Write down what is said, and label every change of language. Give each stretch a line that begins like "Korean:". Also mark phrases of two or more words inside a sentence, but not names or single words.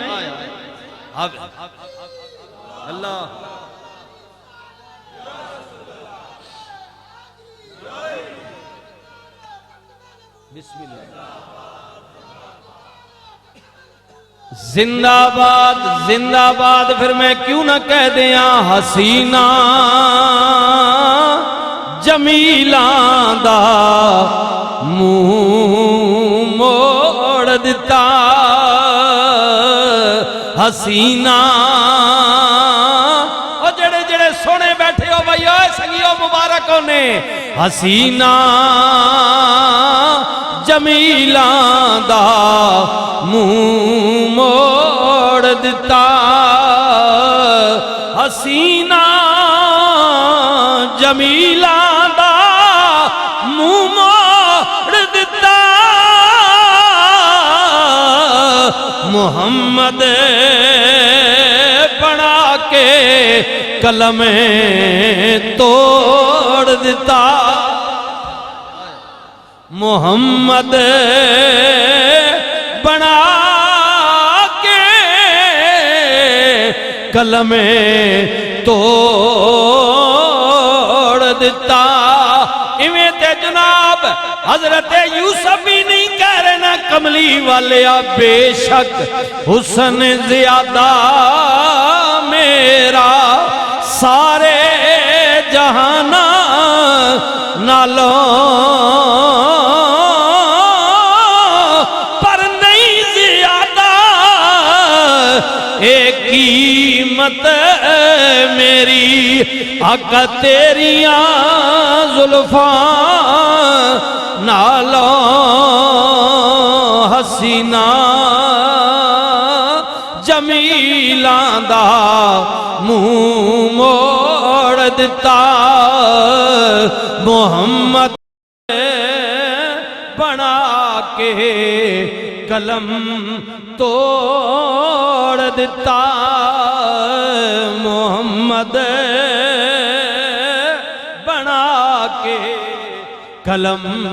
Arabic: اللہ بسم اللہ۔
Punjabi: زندہ باد زندہ باد، پھر میں کیوں نہ کہہ دیاں حسینہ جمیلاں دا منہ موڑ دتا، حسینہ او جڑے جڑے سونے بیٹھے ہو بھائی اے سنگیو مبارک ہونے، حسینہ جمیلاں دا منہ موڑ دتا، حسینہ جمیلاں دا منہ موڑ دتا، محمد بنا کے کلم توڑ دتا، محمد بنا کے کلم توڑ دتا۔ ایویں تے جناب حضرت یوسف بھی نہیں کہہ رہے نا کملی والے بے شک حسن زیادہ میرا سارے جہانا نالوں پر نہیں زیادہ ایک قیمت میری آقا تیریاں زلفاں نالوں حسینہ جمیلاں دا منہ موڑ دتا محمد بنا کے قلم توڑ دتا محمد بنا کے قلم